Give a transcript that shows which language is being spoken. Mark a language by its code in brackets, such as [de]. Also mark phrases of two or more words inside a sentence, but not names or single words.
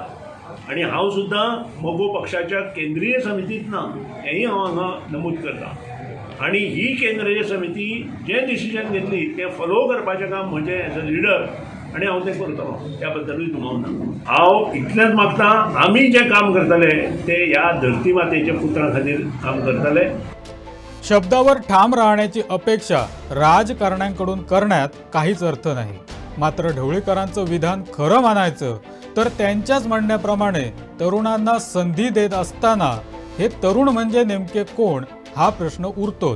[kok] आनी हांव सुद्दां मोगो पक्षाच्या केंद्रीय समितींत ना, हेंय हांव हांगा नमूद करता. आनी ही केंद्रीय समिती जे डिसिजन घेतली तें फॉलो करपाचें काम म्हजें [en] as a leader [kok] आनी हांव तें करतलो. त्या बद्दलूय दुबावना. हांव इतलेंच मागता, आमी जें काम करतले तें ह्या धरती मातेच्या पुत्रां खातीर काम करतले. [mr] शब्दावर ठाम राहण्याची अपेक्षा राजकारण्यांकडून करण्यात काहीच अर्थ नाही. मात्र ढवळीकरांचं विधान खरं मानायचं तर त्यांच्याच म्हणण्याप्रमाणे तरुणांना संधी देत असताना हे तरुण म्हणजे नेमके कोण हा प्रश्न उरतोच.